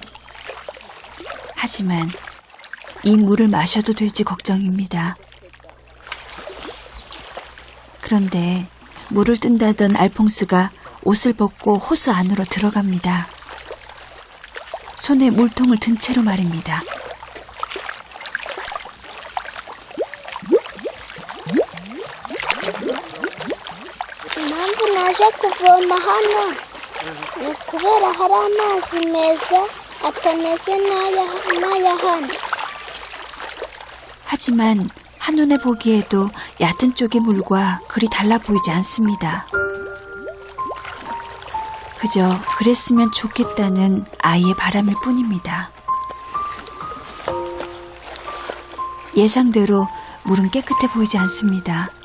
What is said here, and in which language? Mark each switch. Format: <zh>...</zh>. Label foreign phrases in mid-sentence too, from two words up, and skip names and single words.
<ko>하지만 이 물을 마셔도 될지 걱정입니다. 그런데 물을 뜬다던 알퐁스가 옷을 벗고 호수 안으로 들어갑니다. 손에 물통을 든 채로 말입니다.</ko> <rw>Impamvu naje kuvoma hano ni ukubera hari amazi meza atameze n'aya hano.</rw> <ko>하지만 한눈에 보기에도 얕은 쪽의 물과 그리 달라 보이지 않습니다. 그저 그랬으면 좋겠다는 아이의 바람일 뿐입니다. 예상대로 물은 깨끗해 보이지 않습니다.</ko>